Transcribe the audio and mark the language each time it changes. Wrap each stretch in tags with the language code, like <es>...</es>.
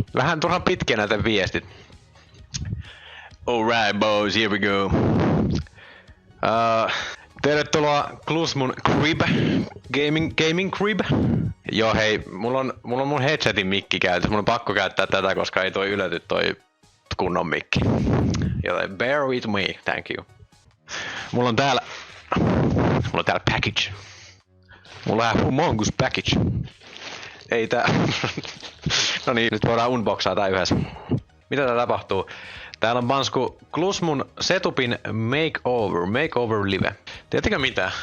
<fi>Vähän turhan pitkiä näitä viestit.</fi> <en>Alright boys, here we go.</en> <fi>Tervetuloa Klusmun Crib. Gaming Crib. Joo hei, mulla on mun headsetin mikki käytössä. Mun on pakko käyttää tätä, koska ei toi ylety toi kunnon mikki. Joten</fi> <en>bear with me, thank you.</en> <fi>Mulla on täällä package. Mulla on humongous package. Ei tää... No niin, nyt voidaan unboxaa tää yhdessä. Mitä tää tapahtuu? Täällä on Bansku Klusmun setupin makeover live. Tiedättekö mitä?</fi>